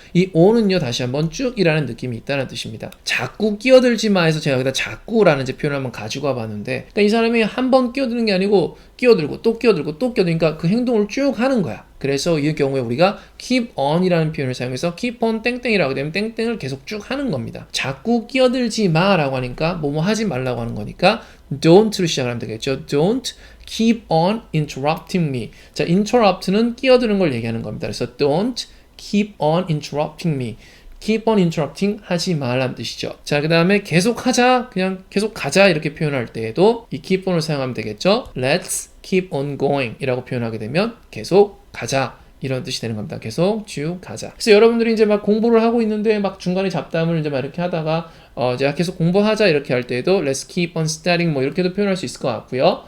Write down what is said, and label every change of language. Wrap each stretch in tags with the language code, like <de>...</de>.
<ko>이 on은요 다시 한번 쭉이라는 느낌이 있다는 뜻입니다. 자꾸 끼어들지 마 해서 제가 여기다 자꾸라는 이제 표현을 한번 가지고 와봤는데 그러니까 이 사람이 한 번 끼어드는 게 아니고 끼어들고 또 끼어들고 또 끼어드니까 그 행동을 쭉 하는 거야. 그래서 이 경우에 우리가 keep on이라는 표현을 사용해서 keep on 땡땡이라고 되면 땡땡을 계속 쭉 하는 겁니다. 자꾸 끼어들지 마라고 하니까 뭐뭐 하지 말라고 하는 거니까 don't로 시작하면 되겠죠.</ko> <en>Don't keep on interrupting me.</en> <ko>자, interrupt는 끼어드는 걸 얘기하는 겁니다.</ko> <en>그래서 don't keep on interrupting me. keep on interrupting</en> <ko>하지 말라는 뜻이죠. 자, 그 다음에 계속 하자, 그냥 계속 가자 이렇게 표현할 때에도 이 keep on을 사용하면 되겠죠.</ko> <en>Let's keep on going</en> <ko>이라고 표현하게 되면 계속 가자 이런 뜻이 되는 겁니다. 계속 쭉 가자. 그래서 여러분들이 이제 막 공부를 하고 있는데 막 중간에 잡담을 이제 막 이렇게 하다가 제가 계속 공부하자 이렇게 할 때에도</ko> <en>let's keep on studying</en> <ko>뭐 이렇게도 표현할 수 있을 것 같고요.</ko>